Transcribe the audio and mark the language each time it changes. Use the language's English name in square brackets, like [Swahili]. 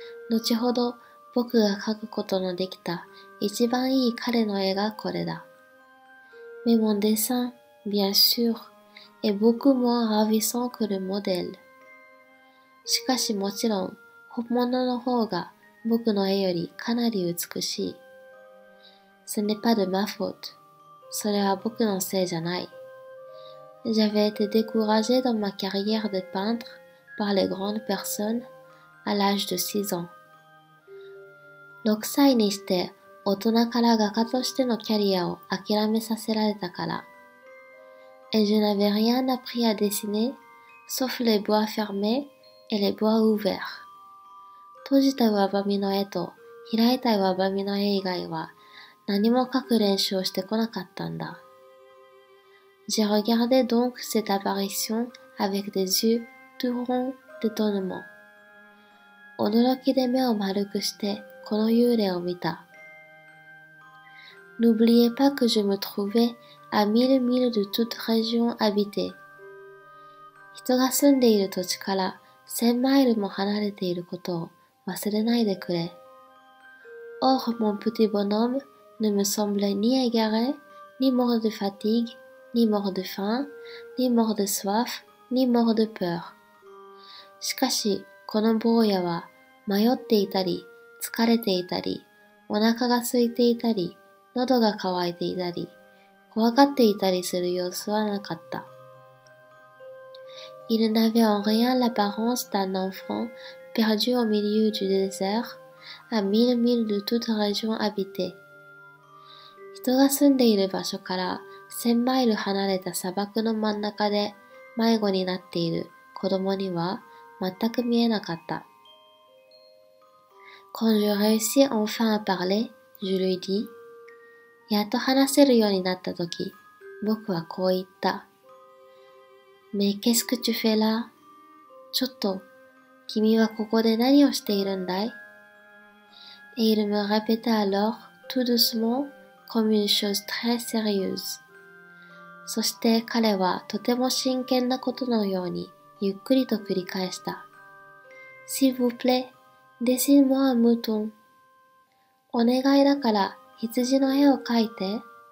[Japanese] 後ほど僕が描くことのできた一番いい彼の絵がこれだ。 [French] Mais mon dessin, bien sûr,est beaucoup moins ravissant que le modèle. [Japanese] しかしもちろん、本物の方が僕の絵よりかなり美しい。 [French] Ce n'est pas de ma faute. [Japanese] それは僕のせいじゃない。 [French] J'avais été découragé dans ma carrière de peintre par les grandes personnes à l'âge de 6 ans. [Japanese] 6歳にして大人から画家としてのキャリアを諦めさせられたから。 [French] Et je n'avais rien appris à dessiner, sauf les bois fermés et les bois ouverts. [Japanese] 閉じた上紙の絵と開いた上紙の絵以外は何も描く練習をしてこなかったんだ。 [French] J'ai regardé donc cette apparition avec des yeux tout ronds d'étonnement. [Japanese] 驚きで目を丸くしてこの幽霊を見た。 [French] N'oubliez pas que je me trouvais à 1000 milles de toute région habitée. [Japanese] 人が住んでいる土地から1000マイルも離れていることを忘れないでくれ。 [French] Or, mon petit bonhomme ne me semblait ni égaré, ni mort de fatigue, ni mort de faim, ni mort de soif, ni mort de peur. [Japanese] しかし、この坊やは迷っていたり、疲れていたり、お腹が空いていたり、喉が渇いていたり、怖がっていたりする様子はなかった。 [French] Il n'avait en rien l'apparence d'un enfant perdu au milieu du désert, à 1000 milles de toute région habitée. [Japanese] 人が住んでいる場所から1000マイル離れた砂漠の真ん中で迷子になっている子供には全く見えなかった。 [French] Quand je réussis enfin à parler, je lui dis, [Japanese] やっと話せるようになったとき、僕はこう言った。 [French] Mais qu'est-ce que tu fais là? [Japanese] ちょっと、君はここで何をしているんだい [French] Et il me répéta alors, tout doucement, comme une chose très sérieuse. [Japanese] そして彼はとても真剣なことのようにゆっくりと繰り返した。 [French] S'il vous plaît, dessine-moi un mouton. [Japanese] お願いだから羊の絵を描いて。